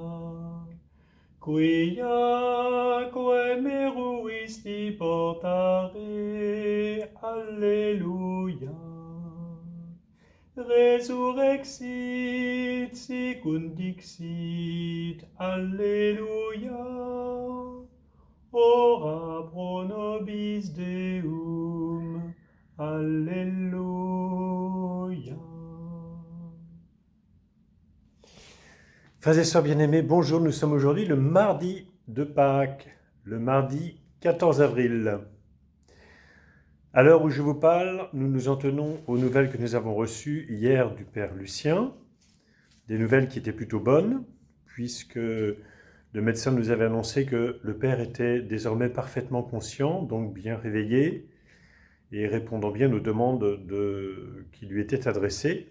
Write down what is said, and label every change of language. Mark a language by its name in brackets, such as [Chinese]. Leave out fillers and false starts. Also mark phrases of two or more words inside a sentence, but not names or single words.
[Latin] Quiaque meruisti portare, alleluia. Resurrexit sicut dixit, alleluia. Ora pro nobis Deum, alléluia. [French] Frères et sœurs bien-aimés, bonjour, nous sommes aujourd'hui le mardi de Pâques, le mardi 14 avril. À l'heure où je vous parle, nous nous en tenons aux nouvelles que nous avons reçues hier du Père Lucien, des nouvelles qui étaient plutôt bonnes, puisque le médecin nous avait annoncé que le Père était désormais parfaitement conscient, donc bien réveillé, et répondant bien aux demandes qui lui étaient adressées.